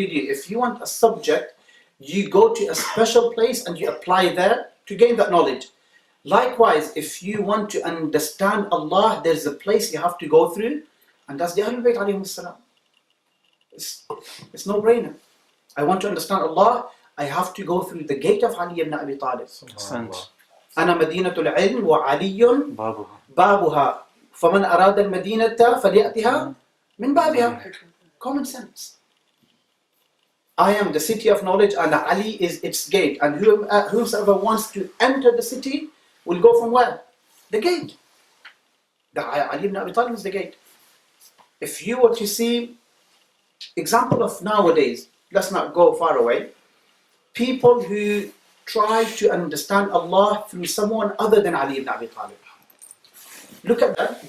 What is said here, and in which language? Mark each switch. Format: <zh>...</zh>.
<en>If you want a subject, you go to a special place and you apply there to gain that knowledge. Likewise, if you want to understand Allah, there's a place you have to go through, and that's the Ahlul Bayt alayhim salam. It's no brainer. I want to understand Allah, I have to go through the gate of Ali Ibn Abi Taleb.</en> <ar>أنا مدينة العلم وعلي بابها فمن أراد المدينة فليأتها من بابها.</ar> <en>Common sense. I am the city of knowledge and Ali is its gate, and whosoever wants to enter the city will go from where? The gate. Ali Ibn Abi Talib is the gate. If you were to see example of nowadays, let's not go far away, people who try to understand Allah through someone other than Ali Ibn Abi Talib. Look at that.</en>